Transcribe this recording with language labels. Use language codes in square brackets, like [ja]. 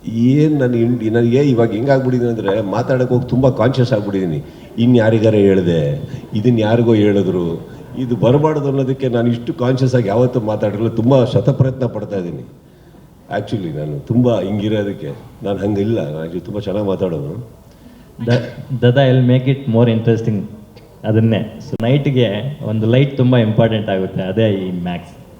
[kn] ಏನು ನನಗೆ ಇವಾಗ ಹೆಂಗಾಗ್ಬಿಟ್ಟಿದ್ದೀನಿ ಅಂದರೆ, ಮಾತಾಡೋಕೆ ಹೋಗಿ ತುಂಬ ಕಾನ್ಷಿಯಸ್ ಆಗಿಬಿಟ್ಟಿದ್ದೀನಿ. ಇನ್ನು ಯಾರಿಗಾರ ಹೇಳಿದೆ, ಇದನ್ನು ಯಾರಿಗೋ ಹೇಳಿದ್ರು, ಇದು ಬರಬಾರ್ದು ಅನ್ನೋದಕ್ಕೆ ನಾನು ಇಷ್ಟು ಕಾನ್ಷಿಯಸ್ ಆಗಿ ಯಾವತ್ತೂ ಮಾತಾಡಿರಲಿಲ್ಲ. ತುಂಬ ಶತಪ್ರಯತ್ನ ಪಡ್ತಾ ಇದ್ದೀನಿ. ಆ್ಯಕ್ಚುಲಿ ನಾನು ತುಂಬ ಹಿಂಗಿರೋದಕ್ಕೆ ನಾನು ಹಂಗಿಲ್ಲ. ನಾನು ಆ್ಯಕ್ಚುಲಿ ತುಂಬ ಚೆನ್ನಾಗಿ ಮಾತಾಡೋದು. [en] Dada, I'll make it more interesting. [kn] ಅದನ್ನೇ. ಸೊ ನೈಟ್ಗೆ ಒಂದು ಲೈಟ್ ತುಂಬ ಇಂಪಾರ್ಟೆಂಟ್ ಆಗುತ್ತೆ, ಅದೇ ಈ ಮ್ಯಾಕ್ಸ್.